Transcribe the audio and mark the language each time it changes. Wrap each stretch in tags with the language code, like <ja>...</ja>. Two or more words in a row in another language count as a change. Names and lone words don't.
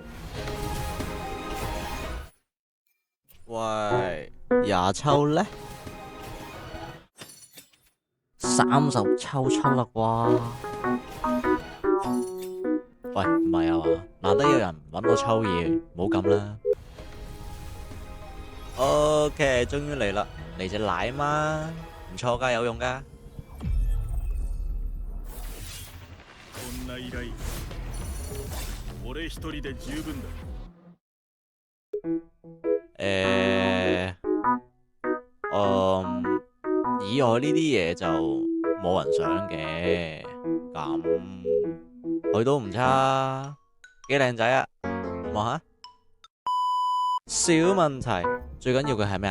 <yue>喂，20抽呢？30抽出啦啩？喂，唔係啊嘛，難得有人揾我抽嘢，唔好咁啦。OK，終於嚟啦，嚟隻奶嘛，唔錯噶，有用噶。</yue> <ja>こんな依頼俺一人で十分だ。</ja> <yue>以外呢啲嘢就冇人想嘅，咁佢都唔差，幾靚仔啊！望下，小問題，最緊要佢係咩啊？</yue>